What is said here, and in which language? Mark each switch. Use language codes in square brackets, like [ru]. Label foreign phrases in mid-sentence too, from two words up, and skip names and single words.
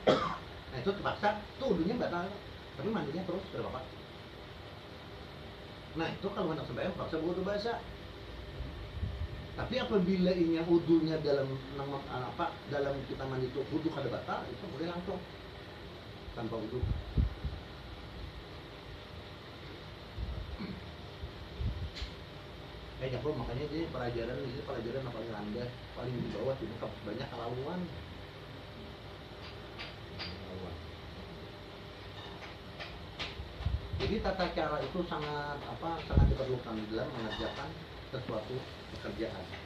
[bjn] Nah itu terpaksa, tuh wudunya batal, tapi mandinya terus berapa? Nah itu kalau hendak sembahyang paksa wudu basah. Tapi apabila inya wudunya dalam dalam kita mandi itu wudu kada batal, itu boleh langsung tanpa wudu. Jago, makanya jadi pelajaran ini pelajaran yang paling rendah, paling di bawah itu banyak kelaluan. [id] Jadi tata cara itu sangat diperlukan dalam mengerjakan sesuatu pekerjaan.